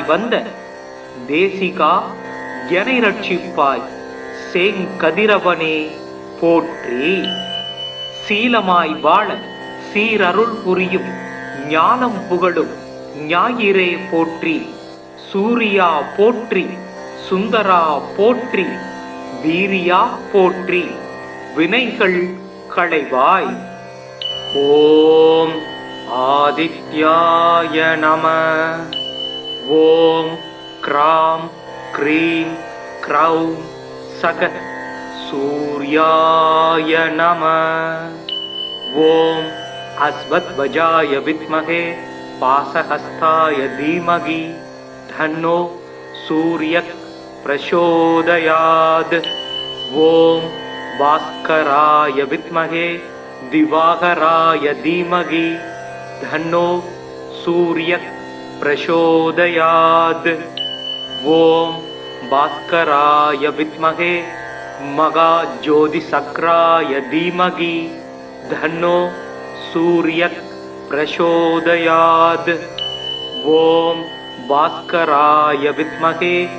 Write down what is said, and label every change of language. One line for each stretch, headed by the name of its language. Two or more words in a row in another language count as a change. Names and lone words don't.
Tamil: வந்த தேசிகா எனை ரட்சிப்பாய் சேங்கதிரவனே போற்றி சீலமாய் வாழ சீரருள் புரியும் ஞானம் புகழும் ஞாயிறே போற்றி சூரியா போற்றி சுந்தரா போற்றி வீரியா போற்றி வினைகள் களைவாய்
Sanskrit: ओम् आदित्याय नम ओम् क्राम् क्रीम् क्रौम् सक सूर्याय नम ओम् अश्वध्वजाय विद्महे पासहस्ताय धीमहि धन्नो सूर्यः प्रचोदयात् ओम भास्कराय विद्महे दिवाकराय धीमहि धन्नो सूर्यः प्रचोदयात् ओम भास्कराय विद्महे महाज्योतिसक्राय धीमहि धन्नो सूर्यः प्रचोदयात् ओम भास्कराय विद्महे